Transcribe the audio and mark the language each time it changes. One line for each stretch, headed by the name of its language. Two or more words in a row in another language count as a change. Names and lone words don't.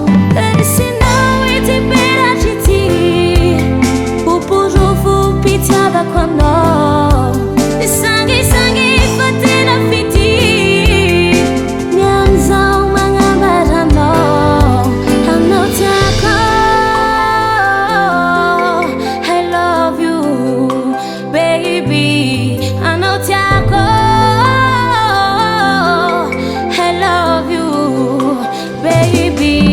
Malagasy: Resinao itiperatry ty ho porofo mpitiavako anao. Isangisangy fa tena fity niany zaho magnambara anao. Anao tiako
English: I love you baby.
Malagasy: Anao tiako
English: I love you baby.